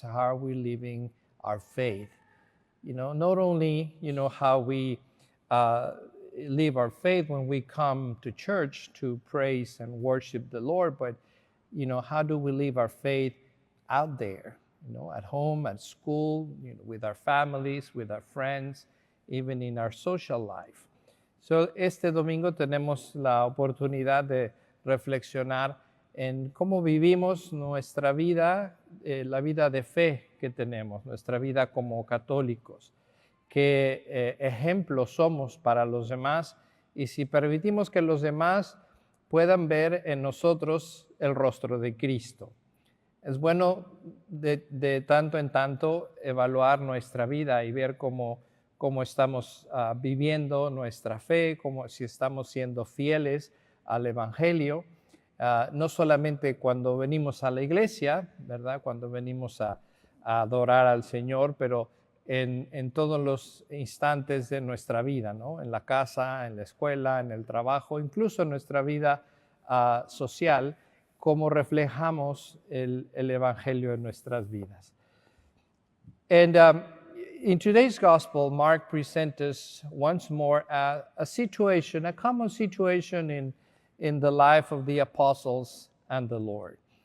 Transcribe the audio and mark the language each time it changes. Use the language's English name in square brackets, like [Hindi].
[English] How are we living our faith? Not only, how we live our faith when we come to church to praise and worship the Lord, but, how do we live our faith out there, at home, at school, with our families, with our friends, even in our social life. [Spanish] So, este domingo tenemos la oportunidad de reflexionar en cómo vivimos nuestra vida, la vida de fe que tenemos, nuestra vida como católicos. Qué ejemplos somos para los demás, y si permitimos que los demás puedan ver en nosotros el rostro de Cristo. Es bueno de tanto en tanto evaluar nuestra vida y ver cómo estamos viviendo nuestra fe, si estamos siendo fieles al Evangelio, no solamente cuando venimos a la iglesia, ¿verdad? Cuando venimos a adorar al Señor, pero en todos los instantes de nuestra vida, ¿no? En la casa, en la escuela, en el trabajo, incluso en nuestra vida social, cómo reflejamos el Evangelio en nuestras vidas. [English] And in today's gospel, Mark presents us once more a situation, a common situation in the life of the apostles and the Lord.